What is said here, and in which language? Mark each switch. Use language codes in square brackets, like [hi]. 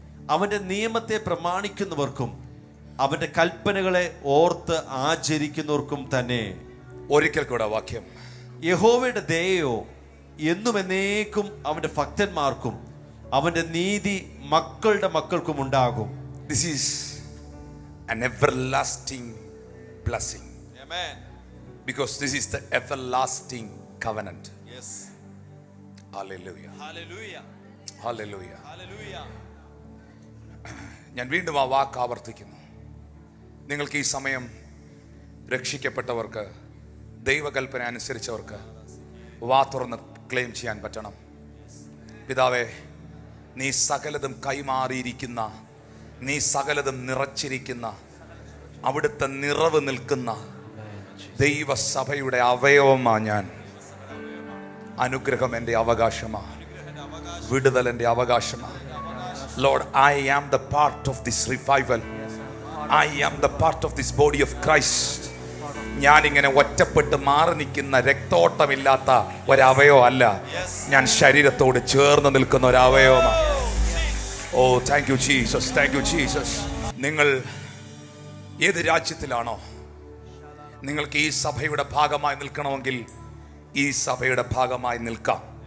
[ml] അവന്റെ നിയമത്തെ പ്രമാണിക്കുന്നവർക്കും അവന്റെ കൽപ്പനകളെ ഓർത്ത് ആചരിക്കുന്നവർക്കും തന്നെ. ഒരിക്കൽ കൂടെ വാക്യം. യഹോവയുടെ ദയയോ എന്നും എന്നേക്കും അവന്റെ ഭക്തന്മാർക്കും അവന്റെ നീതി മക്കളുടെ മക്കൾക്കും ഉണ്ടാകും. [en] This is an everlasting blessing. Amen. Because this is the everlasting covenant. Yes. Hallelujah. Hallelujah. Hallelujah. Hallelujah. [ml] ഞാൻ വീണ്ടും ആ വാക്ക് ആവർത്തിക്കുന്നു. നിങ്ങൾക്ക് ഈ സമയം രക്ഷിക്കപ്പെട്ടവർക്ക്, ദൈവകൽപ്പന അനുസരിച്ചവർക്ക് വാ തുറന്ന് ക്ലെയിം ചെയ്യാൻ പറ്റണം. പിതാവേ, നീ സകലതും കൈമാറിയിരിക്കുന്ന, നീ സകലതും നിറച്ചിരിക്കുന്ന, അവിടുത്തെ നിറവ് നിൽക്കുന്ന ദൈവസഭയുടെ അവയവമാ ഞാൻ. അനുഗ്രഹം എൻ്റെ അവകാശമാ, വിടുതൽ എൻ്റെ അവകാശമാ. [en] Lord, I am the part of this revival. I am the part of this body of Christ. [ml] ഞാനിങ്ങനെ ഒറ്റപ്പെട്ട് മാറി നിൽക്കുന്ന രക്തോട്ടമില്ലാത്ത ഒരവയവം അല്ല. ഞാൻ ശരീരത്തോട് ചേർന്ന് നിൽക്കുന്ന ഒരവയവമാണ്. ഓ, [en] Thank you Jesus, thank you Jesus. [ml] നിങ്ങൾ ഏത് രാജ്യത്തിലാണോ, നിങ്ങൾക്ക് ഈ സഭയുടെ ഭാഗമായി നിൽക്കണമെങ്കിൽ ഈ സഭയുടെ ഭാഗമായി നിൽക്കാം.